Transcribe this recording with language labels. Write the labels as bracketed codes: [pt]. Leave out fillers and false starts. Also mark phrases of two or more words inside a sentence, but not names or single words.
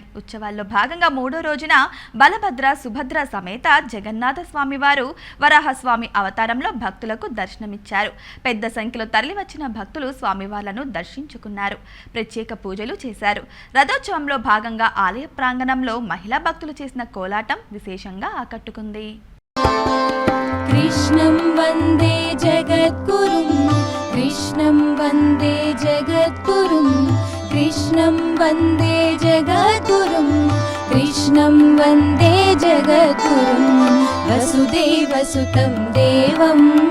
[te] ఉత్సవాల్లో భాగంగా 3వ రోజున బలభద్ర సుభద్ర సమేత జగన్నాథ స్వామి వారు వరాహస్వామి అవతారంలో భక్తులకు దర్శనమిచ్చారు. పెద్ద సంఖ్యలో తరలివచ్చిన భక్తులు స్వామివార్లను దర్శించుకున్నారు. ప్రత్యేక పూజలు చేశారు. రథోత్సవంలో భాగంగా ఆలయ ప్రాంగణంలో మహిళా భక్తులు చేసిన కోలాటం విశేషంగా ఆకట్టుకుంది. [sa] कृष्णं वन्दे जगद्गुरुं कृष्णं वन्दे जगद्गुरुं कृष्णं वन्दे जगद्गुरुं कृष्णं वन्दे जगद्गुरुं वसुदेवसुतं देवं